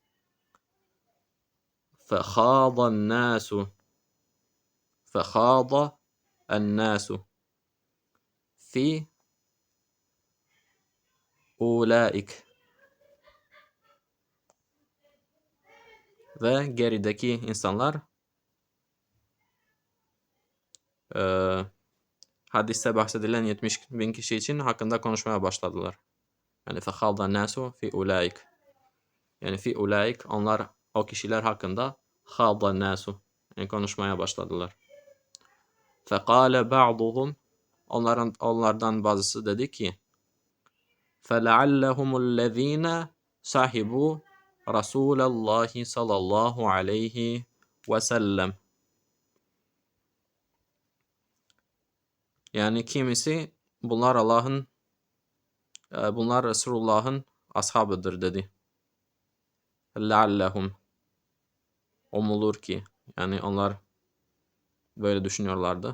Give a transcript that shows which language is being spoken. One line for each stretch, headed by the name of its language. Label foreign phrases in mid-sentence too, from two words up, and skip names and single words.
Arabic: فخاض الناس، فخاض الناس في أولئك,
Turkish: ve gerideki insanlar hadiste bahsedilen 70.000 kişi için hakkında konuşmaya başladılar. Yani
Arabic: فخاض الناس في أولئك,
Turkish: yani
Arabic: في أولئك,
Turkish: onlar, o kişiler hakkında
Arabic: خاض الناس,
Turkish: yani konuşmaya başladılar.
Arabic: فقال بعضهم,
Turkish: onlardan bazısı dedi ki,
Arabic: فَلَعَلَّهُمُ صاحبو رسول الله صلى الله عليه وسلم.
Turkish: Yani kimisi bunlar Resulullah'ın ashabıdır dedi. Leallehum, umulur ki, yani onlar böyle düşünüyorlardı.